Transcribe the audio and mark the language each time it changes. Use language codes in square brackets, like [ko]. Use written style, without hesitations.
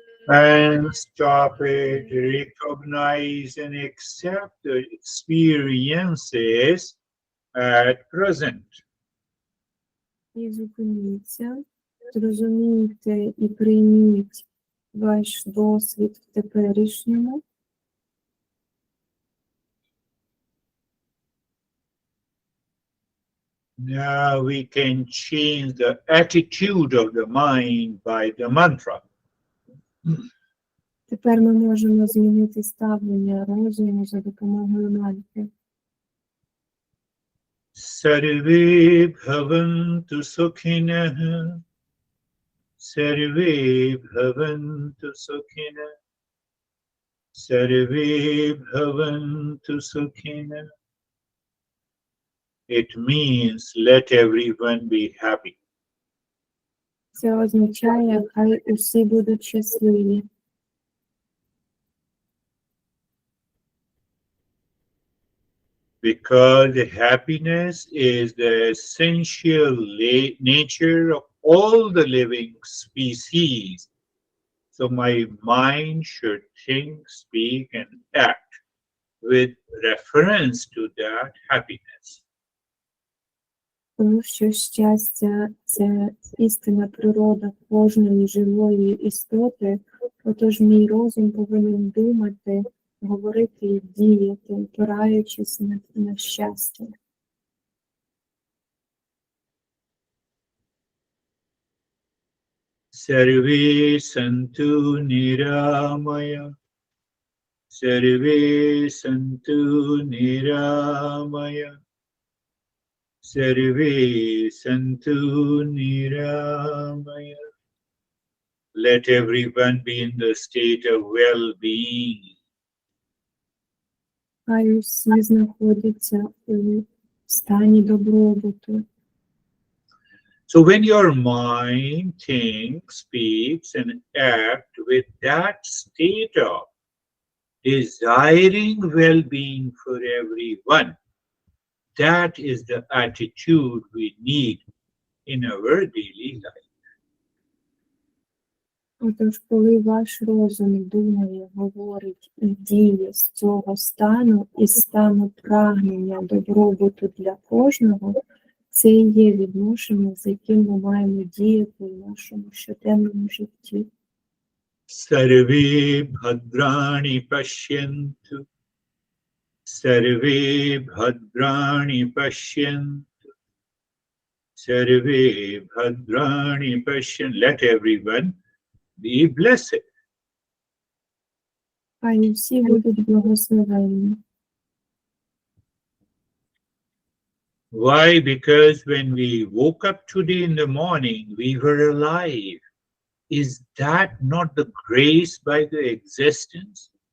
[en] And stop it, recognize and accept the experiences at present. [uk] І зупиніться. Зрозумійте і прийміть ваш досвід в теперішньому. [en] Now we can change the attitude of the mind by the mantra. [uk] Тепер ми можемо змінити ставлення розуму за допомогою мантри. [sa] Sarve bhavantu sukhinah. Sarve bhavantu sukhinah. Sarve bhavantu sukhinah. [en] It means let everyone be happy. [uk] Це означає, хай усі будуть щасливі. [en] Because happiness is the essential nature of all the living species. So my mind should think, speak, and act with reference to that happiness. [uk] Тому що щастя – це істинна природа кожної живої істоти, отож мій розум повинен думати, говорити і діяти, опираючись на щастя. [sa] Sarve santu niramaya. Sarve santu niramaya. Sarve santu niramaya. [en] Let everyone be in the state of well-being. [uk] Хай усі знаходяться у стані добробуту. [en] So when your mind thinks, speaks, and acts with that state of desiring well-being for everyone, that is the attitude we need in our daily life. [uk] Отож, коли ваш розум думає, говорить і діє з цього стану, із стану прагнення добробуту для кожного, це і є відношення, з яким ми маємо діяти в нашому щоденному житті. [sa] Sarve bhadrani pashyantu. Sarve bhadrani pashyantu. Sarve bhadrani pashyantu. [en] Let everyone be blessed. [uk] Хай усі будуть благословенні. [en] Why? Because when we woke up today in the morning, we were alive. Is that not the grace by the existence?